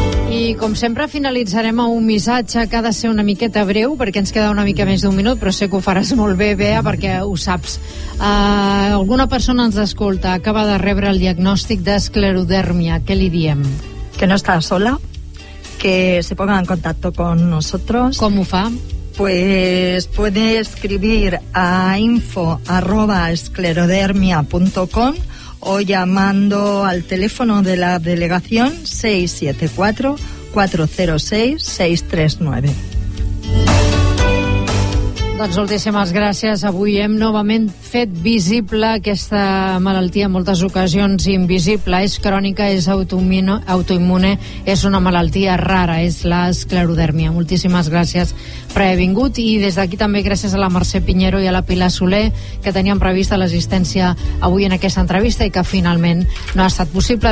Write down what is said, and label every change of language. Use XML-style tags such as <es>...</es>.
<ca>I, com sempre, finalitzarem amb un missatge que ha de ser una miqueta breu, perquè ens queda una mica més d'un minut, però sé que ho faràs molt bé, Bea, perquè ho saps. Alguna persona ens escolta, acaba de rebre el diagnòstic d'esclerodèrmia. Què li diem? Que no està sola.</ca> <es>Que se ponga en contacto con nosotros. ¿Cómo fa? Pues puede escribir a info@esclerodermia.com o llamando al teléfono de la delegación 674-406-639.</es> <ca>Doncs moltíssimes gràcies. Avui hem novament fet visible aquesta malaltia, en moltes ocasions invisible. És crònica, és autoimmune, és una malaltia rara, és l'esclerodèrmia. Moltíssimes gràcies per haver vingut. I des d'aquí també gràcies a la Mercè Piñero i a la Pilar Soler, que tenien prevista l'assistència avui en aquesta entrevista i que finalment no ha estat possible.</ca>